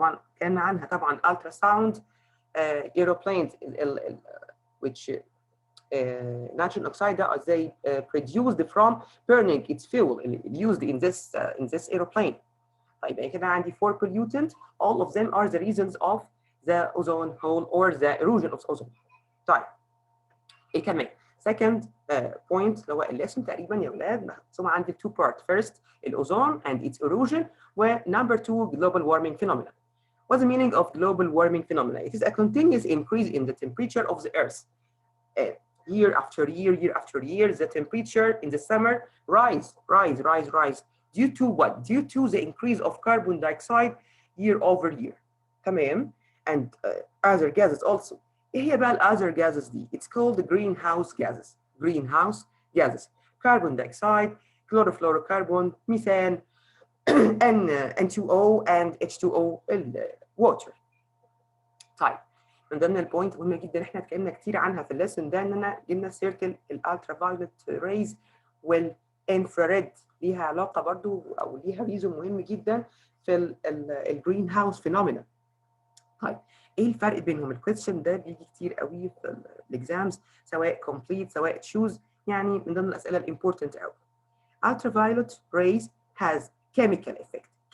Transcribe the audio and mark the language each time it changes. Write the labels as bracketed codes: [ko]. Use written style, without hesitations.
[ar] طبعا كان عنها طبعا [en] ultrasound aeroplanes which nitrogen oxide as they produced from burning its fuel used in this aeroplane. [ar] طيب يبقى كده عندي [en] 4 pollutant, all of them are the reasons of the ozone hole or the erosion of ozone. [ar] طيب ايه كمان؟ [en] second point [ar] اللي هو الاسم تقريبا يا اولاد مقسوم عندي 2 parts. [en] first الاوزون and its erosion, و number 2 global warming phenomena. What's the meaning of global warming phenomena? It is a continuous increase in the temperature of the earth. Year after year, the temperature in the summer rise. Due to what? Due to the increase of carbon dioxide year over year. [ar] تمام. [en] And other gases also. [ar] ايه هي بقى [en] other gases دي؟ It's called greenhouse gases. Greenhouse gases. Carbon dioxide, chlorofluorocarbon, methane, N2O and H2O water. [ar] طيب. من ضمن البوينت مهمه جدا احنا اتكلمنا كتير عنها في الليسن ده اننا جبنا سيره الالترا فايولت ريز والانفراريد، ليها علاقه برضو او ليها ريزون مهم جدا في الجرين هاوس فينومينا. طيب ايه الفرق بينهم؟ الكويستشن ده بيجي كتير قوي في الاكزامز سواء كومبليت سواء تشوز، يعني من ضمن الاسئله الامبورتنت قوي. [en] ultraviolet rays has chemical effect.